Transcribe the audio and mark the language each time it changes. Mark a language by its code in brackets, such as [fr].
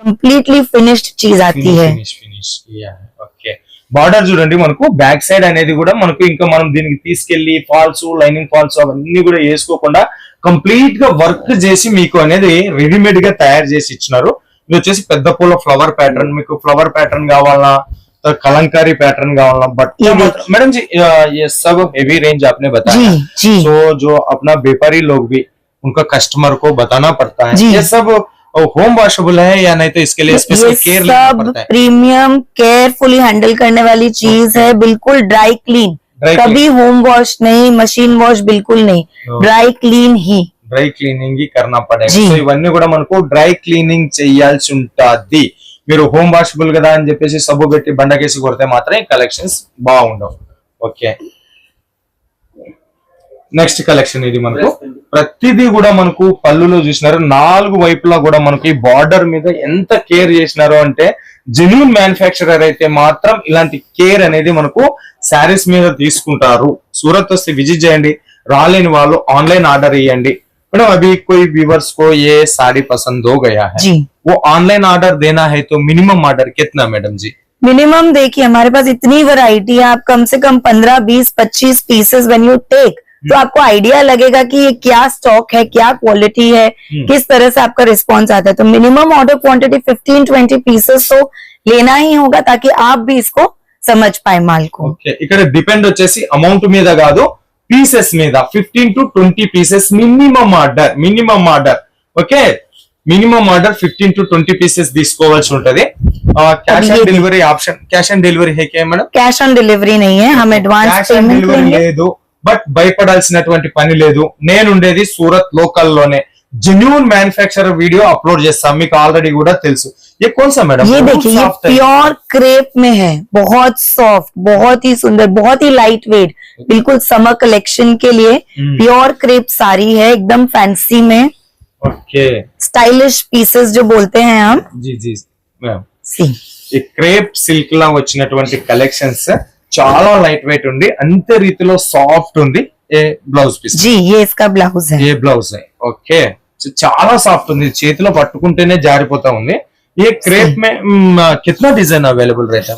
[hi] Completely finished चीज आती है। [te] ఓకే బార్డర్ చూడండి మనకు బ్యాక్ సైడ్ అనేది కూడా మనకు ఇంకా మనం దీనికి తీసుకెళ్లి ఫాల్స్ లైనింగ్ ఫాల్స్ అవన్నీ కూడా వేసుకోకుండా కంప్లీట్ గా వర్క్ చేసి మీకు అనేది రెడీమేడ్ గా తయారు చేసి ఇచ్చినారు। ఇది వచ్చేసి పెద్ద పూల ఫ్లవర్ ప్యాటర్న్, మీకు ఫ్లవర్ ప్యాటర్న్ కావాలా [hi] कलंकारी पैटर्न का बट मैडम जी ये सब हेवी रेंज आपने बताया जी। तो जो अपना व्यापारी लोग भी उनका कस्टमर को बताना पड़ता है ये सब होम वॉशेबल है या नहीं, तो इसके लिए स्पेशल केयर लेना पड़ता है? प्रीमियम केयरफुली हैंडल करने वाली चीज है, बिल्कुल ड्राई क्लीन, कभी होम वॉश नहीं, मशीन वॉश बिल्कुल नहीं, ड्राई क्लीन ही, [te] డ్రై క్లీనింగ్ [hi] करना पड़ेगा। [te] సో ఇవన్నీ కూడా మనకు డ్రై క్లీనింగ్ చేయాల్సి ఉంటుంది। మీరు హోమ్ వాషబుల్ కదా అని చెప్పేసి సబ్బు పెట్టి బండకేసి కొడితే మాత్రం కలెక్షన్స్ బాగుండవు। ఓకే నెక్స్ట్ కలెక్షన్ ఇది మనకు ప్రతిదీ కూడా మనకు పళ్ళులో చూసినారు, నాలుగు వైపులా కూడా మనకి బార్డర్ మీద ఎంత కేర్ చేసినారో అంటే జెన్యూన్ మ్యానుఫ్యాక్చరర్ అయితే మాత్రం ఇలాంటి కేర్ అనేది మనకు శారీస్ మీద తీసుకుంటారు। సూరత్ వస్తే విజిట్ చేయండి, రాలేని వాళ్ళు ఆన్లైన్ ఆర్డర్ ఇవ్వండి। [hi] मैडम अभी कोई व्यूवर्स को ये साड़ी पसंद हो गया है जी, वो ऑनलाइन ऑर्डर देना है तो मिनिमम ऑर्डर कितना मैडम जी? मिनिमम देखिए हमारे पास इतनी वैरायटी है, आप कम से कम 15, 20, 25 पीसेस व्हेन यू टेक तो आपको आइडिया लगेगा कि ये क्या स्टॉक है, क्या क्वालिटी है, किस तरह से आपका रिस्पॉन्स आता है। तो मिनिमम ऑर्डर क्वांटिटी 15-20 पीसेस तो लेना ही होगा ताकि आप भी इसको समझ पाए माल को। [te] ఓకే ఇక్కడ డిపెండ్ వచ్చేసి అమౌంట్ మీద కాదు పీసెస్ మీద 15 to 20 pieces minimum order okay minimum order 15 to 20 pieces తీసుకోవాల్సి ఉంటది। [hi] Cash on delivery option, cash on delivery है क्या मैडम? कैश ऑन डिलीवरी नहीं है, हम एडवांस पेमेंट लेंगे। [te] లేదు బట్ భయపడాల్సినటువంటి పని లేదు, నేను ఉండేది సూరత్ లోకల్ లోనే, जेन्युइन मैन्युफैक्चरर वीडियो अपलोड చేస్తాం, మీకు ఆల్రెడీ కూడా తెలుసు। [hi] ये कौन सा मैडम? ये देखिए ये प्योर क्रेप में है, बहुत सॉफ्ट, बहुत ही सुंदर, बहुत ही लाइट वेट, बिल्कुल समर कलेक्शन के लिए प्योर क्रेप साड़ी है, एकदम फैंसी में। ओके स्टाइलिश पीसेस जो बोलते हैं हम। जी जी मैम सी [te] ఈ క్రేప్ సిల్క్ లా వచ్చినటువంటి కలెక్షన్స్ చాలా లైట్ వెయిట్ ఉంది, అంతే రీతిలో సాఫ్ట్ ఉంది। ఏ బ్లౌజ్ పీస్ [hi] जी ये इसका ब्लाउज है, [te] ఏ బ్లౌజ్ ఓకే చాలా సాఫ్ట్ ఉంది, చేతిలో పట్టుకుంటేనే జారిపోతా ఉంది। [hi] ये क्रेप में कितना डिजाइन अवेलेबल रहता है?